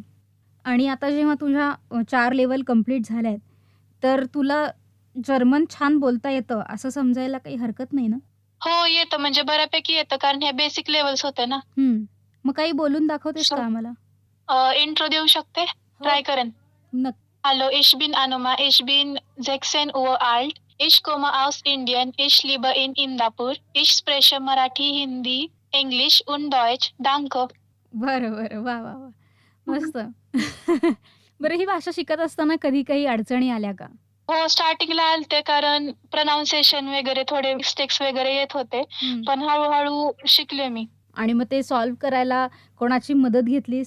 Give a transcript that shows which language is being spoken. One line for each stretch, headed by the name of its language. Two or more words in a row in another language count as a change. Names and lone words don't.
Marathi: आणि आता जेव्हा तुझ्या 4
English: level complete
Marathi: झाल्यात, तर तुला जर्मन छान बोलता येतं असं समजायला काही हरकत नाही ना? हो, येतं, म्हणजे बऱ्यापैकी येतं, कारण हे
English: basic levels
Marathi: होते ना. मग काही बोलून दाखवतेस का आम्हाला? इंट्रो देऊ शकते? हो. ट्राय करेन. नक्की.
German: Hallo, ich bin Anuma. Ich bin 16 Uhr alt. Ich komme aus Indien. Ich lebe in Indapur. Ich spreche Marathi, Hindi, English und Deutsch. Danke.
Marathi: बरं, बरं. वाह, वाह, वाह! मस्त. बरं ही भाषा शिकत असताना कधी काही अडचणी आल्या का? हो, स्टार्टिंगला आलते कारण प्रोनान्सिएशन वगैरे थोडे मिस्टेक्स वगैरे येत होते. हं. पण हळू शिकले मी. आणि मग ते सॉल्व्ह करायला कोणाची मदत घेतलीस?